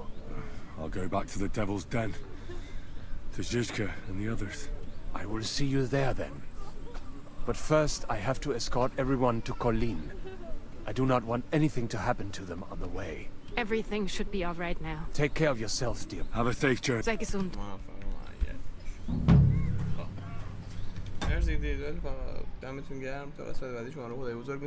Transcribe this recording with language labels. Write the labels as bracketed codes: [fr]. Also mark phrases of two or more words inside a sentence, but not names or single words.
[en] I'll go back to the Devil's Den. To Zizka and the others. I will see you there then. But first, I have to escort everyone to Colleen. I do not want anything to happen to them on the way. Everything should be all right now. Take care of yourselves, dear. Have a safe journey. [de] Sei gesund. [fa] مرسی دیدید. دمتون گرم. تا قسمت بعدی شما رو خدای بزرگ